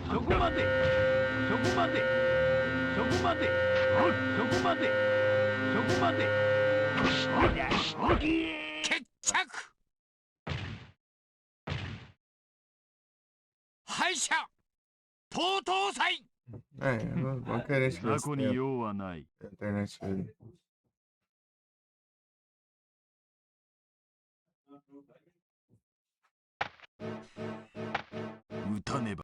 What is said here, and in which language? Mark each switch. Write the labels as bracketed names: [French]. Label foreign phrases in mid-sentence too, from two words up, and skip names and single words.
[Japanese] そこまで。そこまで。そこまで。そこまで。そこまで。決着。敗者とうとう祭。 [Portuguese] Vão querer esse [Japanese] 雑魚に [Portuguese] tempo [Japanese] 用はない。 [Portuguese] alternativa. [Japanese] 打たねば。